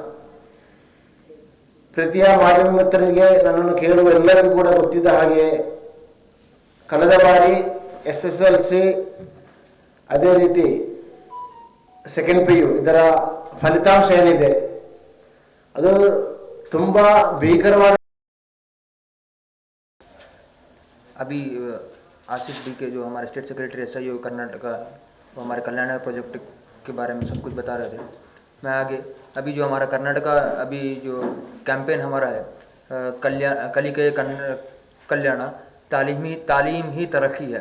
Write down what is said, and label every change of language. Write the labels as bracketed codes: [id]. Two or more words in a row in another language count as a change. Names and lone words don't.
[kn] ಪ್ರೀತಿಯ ಮಾಧ್ಯಮ ಮಿತ್ರರಿಗೆ ನನ್ನನ್ನು ಕೇಳುವ ಎಲ್ಲರಿಗೂ ಕೂಡ ಗೊತ್ತಿದ್ದ ಹಾಗೆ ಕಳೆದ ಬಾರಿ SSLC ಅದೇ ರೀತಿ [en] second PU [kn] ಇದರ ಫಲಿತಾಂಶ ಏನಿದೆ ಅದು ತುಂಬಾ ಭೀಕರವಾದ. [hi] अभी आसिफ डी के जो हमारे [en] state secretary [hi] SIO कर्नाटका, वो हमारे कल्याण प्रोजेक्ट के बारे में सब कुछ बता रहे थे। मैं आगे अभी जो हमारा कर्नाटका अभी जो कैंपेन हमारा है कलिके कल्याण तालीम ही तरक्की है।